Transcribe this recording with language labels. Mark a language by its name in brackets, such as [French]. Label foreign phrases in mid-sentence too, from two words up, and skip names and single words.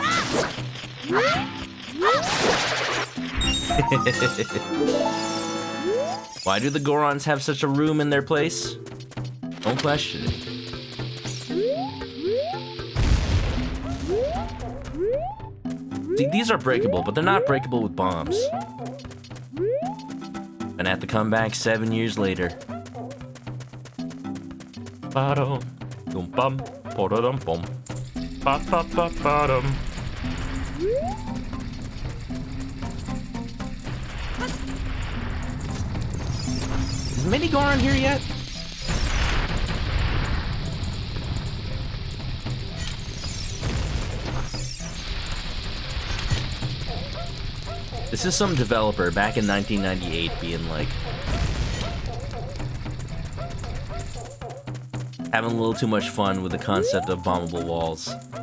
[English] Why do the Gorons have such a room in their place? Don't question it. See, these are breakable, but they're not breakable with bombs. And I have to come back 7 years later. Ba-dum, dum-bum, ba-da-dum-bum, ba-ba-ba-ba-dum. Is Mini Goron here yet? This is some developer back in 1998 being like, having a little too much fun with the concept of bombable walls.